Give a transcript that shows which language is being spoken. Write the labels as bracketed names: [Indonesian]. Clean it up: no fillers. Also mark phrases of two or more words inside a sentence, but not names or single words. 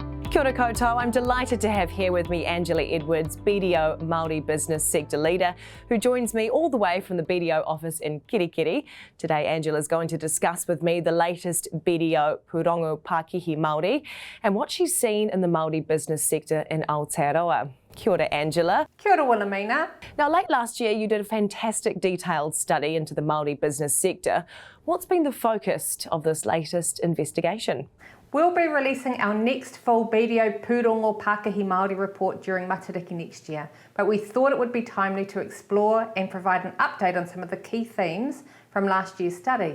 [Māori] Kia ora koutou. [English] I'm delighted to have here with me Angela Edwards, BDO Māori Business Sector Leader, who joins me all the way from the BDO office in Kirikiri. Today, Angela is going to discuss with me the latest BDO Pūrongo Pākihi Māori and what she's seen in the Māori business sector in Aotearoa. [Māori] Kia ora, Angela. Kia ora, Wilhelmina. [English] Now, late last year, you did a fantastic detailed study into the Māori business sector. What's been the focus of this latest investigation? We'll be releasing our next full BDO Pūrongo Pākihi Māori report during Matariki next year, but we thought it would be timely to explore and provide an update on some of the key themes from last year's study.